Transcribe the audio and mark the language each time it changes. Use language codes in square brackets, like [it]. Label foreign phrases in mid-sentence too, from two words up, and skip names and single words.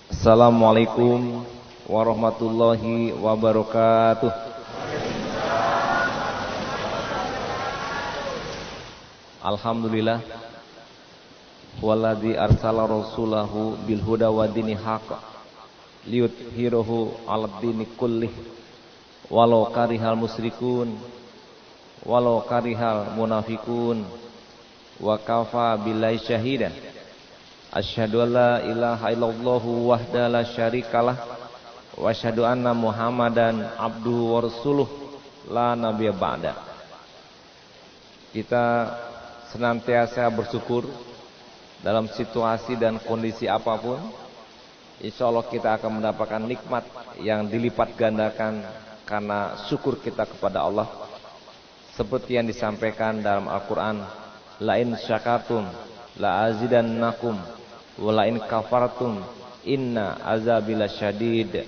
[ar] السلام عليكم ورحمة الله وبركاته. الحمد لله الذي أرسل رسوله بالهدى ودين الحق ليظهره على الدين كله ولو كره المشركون ولو كره المنافقون وكفى بالله شهيدا. أشهد أن لا إله إلا الله وحده لا شريك له وأشهد أن محمدا عبده ورسوله لا نبي بعده. [id] Kita senantiasa bersyukur dalam situasi dan kondisi apapun. [ar] إن شاء الله [id] kita akan mendapatkan nikmat yang dilipat gandakan karena syukur kita kepada Allah. Seperti yang disampaikan dalam Al-Quran, [ar] لئن شكرتم لأزيدنكم ولئن كفرتم إن عذابي لشديد.